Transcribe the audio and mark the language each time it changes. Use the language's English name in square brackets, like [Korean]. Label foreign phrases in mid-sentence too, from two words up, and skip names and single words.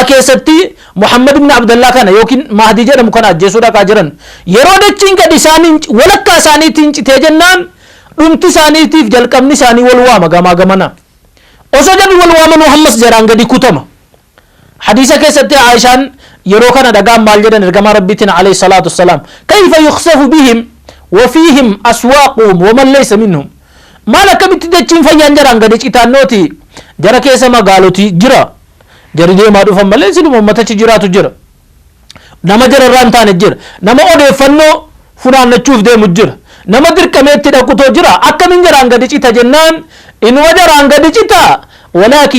[Oromo] keessatti muhammad ibn abdullah kana yookiin mahdi jedhamu kana ajjeesuu dhaqaa jiran yeroo dachiin gad isaaniin walakkaa isaaniitiin citee jennaan dhumti isaaniitiif jalqabni isaanii wal waama gamaa gamana osoo jarri wal waaman ammas jaraan gadi kutama hadiisa keessatti aishaan yeroo kana dhagaan maal jedhan ergamaa rabbiitiin [Arabic] عليه الصلاة والسلام كيف يخسف بهم وفيهم أسواقهم ومن ليس منهم [Oromo] maal akkamitti dachiin fayyaan jaraan gadi citaannooti jara keessa magaalotii jira jari deemaa dhufan malee siluma ummatachi jiraatu jira nama jararraa hin taane jira nama odeeffannoo funaannachuuf deemu jira nama dirqameetti dhaqutoo jira akkamiin jaraan gadi cita jennaan inuma jaraan gadi cita walaakin